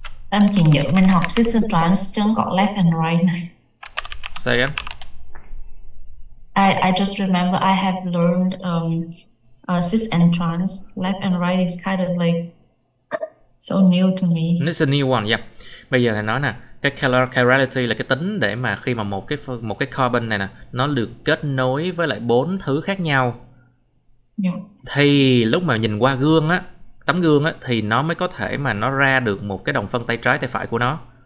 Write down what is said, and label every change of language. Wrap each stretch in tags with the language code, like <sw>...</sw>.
<vi>Em chỉ nhớ mình học cis and trans chứ không có</vi> <en>left and right</en> <vi>này.</vi> <en>say again. I just remember I have learned cis and trans. Left and right is kind of like so new to me. It's a new one, yeah.</en> <vi>Bây giờ thầy nói nè, cái chirality là cái tính để mà khi mà một cái carbon này nè, nó được kết nối với lại 4 thứ khác nhau. Yeah. Thì lúc mà nhìn qua gương á, tấm gương á, thì nó mới có thể mà nó ra được một cái đồng phân tay trái tay phải của nó.</vi>